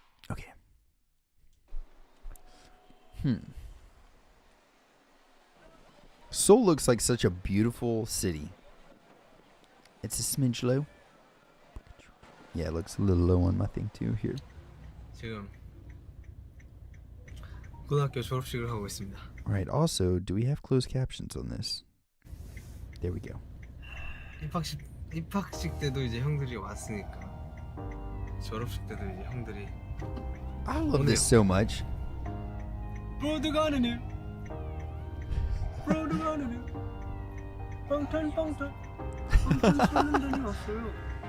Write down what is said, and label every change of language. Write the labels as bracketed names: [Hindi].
[English] Okay. Seoul looks like such a beautiful city. It's a smidge low. Yeah, it looks a little low on my thing too here. [Korean] 지금 고등학교 졸업식을 하고 있습니다. [English] Alright, also, do we have closed captions on this? There we go. [Korean] 입학식 때도 이제 형들이 왔으니까 졸업식 때도 이제 형들이 [English] I love this so much. [Korean] 브로드가 하는 일 방탄 소년단이 왔어요.